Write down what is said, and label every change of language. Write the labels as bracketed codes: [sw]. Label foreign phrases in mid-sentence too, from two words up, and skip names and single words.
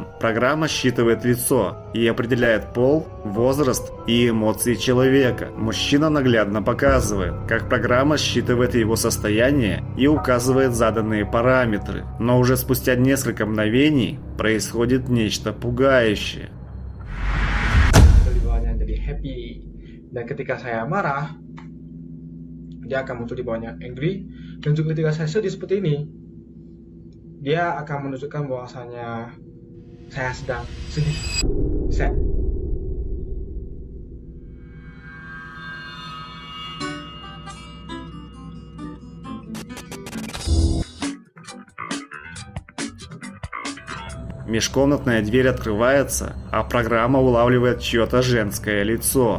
[ru] Программа считывает лицо и определяет пол, возраст и эмоции человека. Мужчина наглядно показывает, как программа считывает его состояние и указывает заданные параметры. Но уже спустя несколько мгновений происходит нечто пугающее. [id] Happy, dan ketika saya marah dia akan muncul di bawahnya angry, dan juga ketika saya sedih seperti ini dia akan menunjukkan bahwasanya saya sedang sedih, sad. [ru] Межкомнатная дверь открывается, а программа улавливает чье-то женское лицо.